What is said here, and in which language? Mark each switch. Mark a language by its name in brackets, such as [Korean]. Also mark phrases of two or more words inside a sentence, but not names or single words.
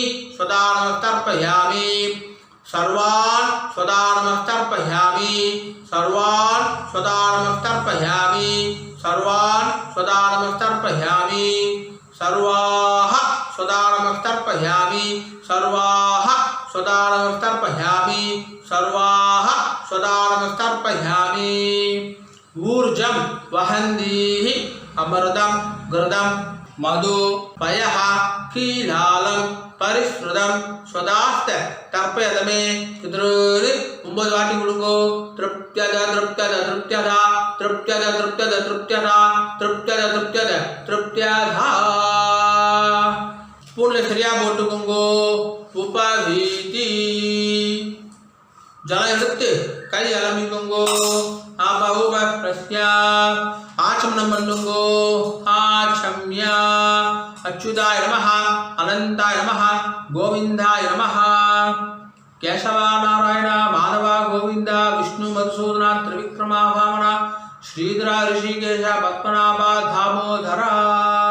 [Sanskrit] स्वदानमस्तर्पयामि सर्वान् स्वदानमस्तर्पयामि सर्वान् स्वदानमस्तर्पयामि सर्वान् स्वदानमस्तर्पयामि सर्वाः स्वदानमस्तर्पयामि सर्वाः स्वदानमस्तर्पयामि सर्वाः स्वदानमस्तर्पयामि ऊर्जं वहन्तीः अमृतं घृतं मधु पयः कीलालं परिश्रुतं स्वदास्त तर्पयदमे पितॄन् [Tamil] 9 வாட்டி கொடுங்கோ [Sanskrit] तृप्त्यद तृप्त्यद तृप्त्यदा तृप्त्यद तृप्त्यद तृप्त्यदा तृप्त्यद तृप्त्यद तृप्त्यदा [Tamil] ஸ்பூன்ல சரியா போட்டுக்கோங்கோ உபவீதி ஜலம் எடுத்து கை அலம்பிக்கோங்கோ ஆபவுப பிரஸ்யா ஆச்சமனம் பண்ணுங்கோ [Sanskrit] आचम्य अच्युताय नमः अनन्ताय नमः गोविन्दाय नमः केशव नारायण माधव गोविंद विष्णु मधुसूदन त्रिविक्रमा वामन श्रीधर ऋषिकेश पद्मनाभ दामोदर